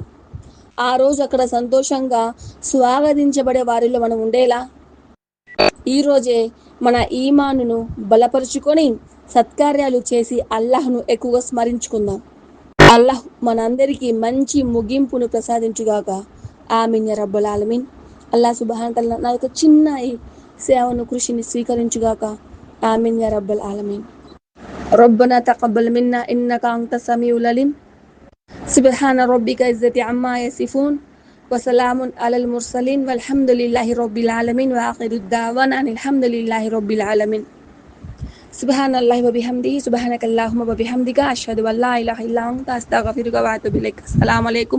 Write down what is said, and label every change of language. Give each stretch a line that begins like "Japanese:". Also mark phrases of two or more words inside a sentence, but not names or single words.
Telugu: ఆ రోజు అక్కడ సంతోషంగా స్వాగతించబడే వారిలో మనం ఉండేలా ఈ రోజే మన ఈమానును బలపరుచుకొని సత్కార్యాలు చేసి అల్లాహ్ను ఎక్కువగా స్మరించుకుందాం. అల్లాహ్ మనందరికీ మంచి ముగింపును ప్రసాదించుగాక.
Arabic: آمين يا رب العالمين. الله سبحانه وتعالى
Telugu: నా యొక్క చిన్న ఈ సేవను, కృషిని స్వీకరించుగాక.
Arabic: آمين يا رب العالمين. ربنا تقبل منا إنك أنت السميع العليم. سبحان ربك عزة عما يصفون وسلام على المرسلين والحمد لله رب العالمين وآخر الدعوانا أن الحمد لله رب العالمين. سبحان الله وبحمده سبحانك اللهم وبحمدك أشهد أن لا إله إلا أنت أستغفرك وأتوب إليك.